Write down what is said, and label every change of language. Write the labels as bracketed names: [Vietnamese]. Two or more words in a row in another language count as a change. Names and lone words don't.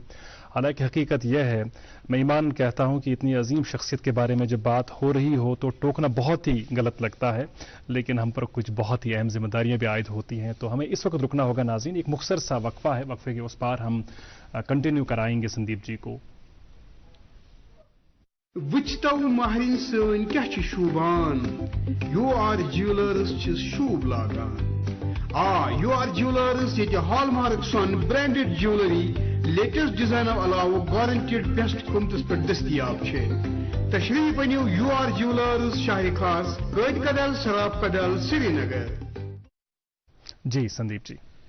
[Hindi] हालांकि हकीकत यह है, मैं ईमान कहता हूं कि इतनी अजीम शख्सियत के बारे में जब बात हो रही हो तो टोकना बहुत ही गलत लगता है, लेकिन हम पर कुछ बहुत ही अहम जिम्मेदारियां भी आयद होती हैं। तो हमें इस वक्त रुकना होगा नाज़रीन, एक मुख्तसर सा वक्फा है, वक्फे के उस पार हम कंटिन्यू कराएंगे संदीप जी को। [Kashmiri] वुचतो महरिन सन क्या शूबान, UR ज्वेलर्स शूब लागान। UR ज्वेलर्स ये हॉलमार्क सन [English] branded jewellery latest design [Kashmiri] अलावा [English] guaranteed best [Kashmiri] कीमतस पे दस्तियाब छे। तशरीफ अनियो UR ज्वेलर्स शाही खास गड कदल शराब कदल श्रीनगर। [Hindi] जी संदीप जी।